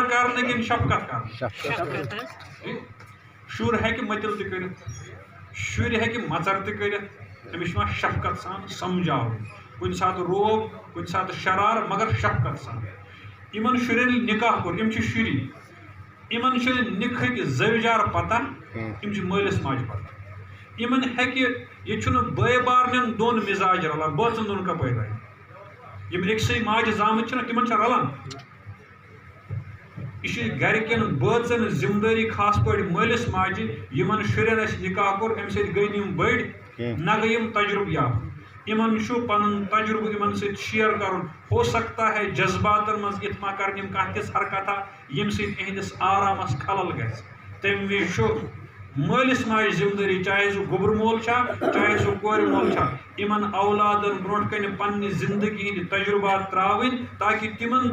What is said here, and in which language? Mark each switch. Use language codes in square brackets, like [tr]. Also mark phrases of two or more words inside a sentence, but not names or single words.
[ks] کرنہٕ کِنہٕ شفقت کرنہٕ شُر ہیٚکہِ مٔتِل تہِ کٔرِتھ شُرۍ ہیٚکہِ مَژر تہِ کٔرِتھ أمِس چھُ یِوان شفقت سان سمجھاوُن کُنہِ ساتہٕ روب کُنہِ ساتہٕ شرار مگر شفقت سان یِمن شُرٮ۪ن ییٚلہِ نِکاح کوٚر یِم چھِ شُری یِمن چھِ نِکہٕکۍ زٲوِجار پتہ یِم چھِ مٲلِس ماجہِ پتہ یِمن ہیٚکہِ ییٚتہِ چھُنہٕ بٲے بارنٮ۪ن دۄن مِزاج رلان بٲژن دۄن کپٲرۍ رلہِ یِم أکسٕے ماجہِ زامٕتۍ چھِنہ تِمن چھا رلان یہ چھِ گرِکٮ۪ن بٲژن ذمہ دٲری خاص پٲٹھۍ مٲلِس ماجہِ یِمن شُرٮ۪ن اَسہِ نِکاح کوٚر اَمہِ سۭتۍ گٔے نہٕ یِم بٔڑۍ نہ گٔے یِم تجرُبہٕ یافتہٕ یِمن چھُ پنُن تجرُبہٕ یِمن سۭتۍ شیر کرُن [ur] ہو سکتا ہے [ks] جذباتن منٛز یِتھ ما کرن یِم کانٛہہ تِژھ حرکتہ ییٚمہِ سۭتۍ یِہنٛدِس آرامس خلل گژھِ تمہِ وِزِ چھُ مٲلِس ماجہِ ذمہ دٲری چاہے سُہ گوٚبُر مول چھا چاہے سُہ کورِ مول چھا یِمن اولادن برونٛٹھ کنہِ پننہِ زندگی ہٕنٛدۍ تجربات ترٛاوٕنۍ تاکہِ تِمن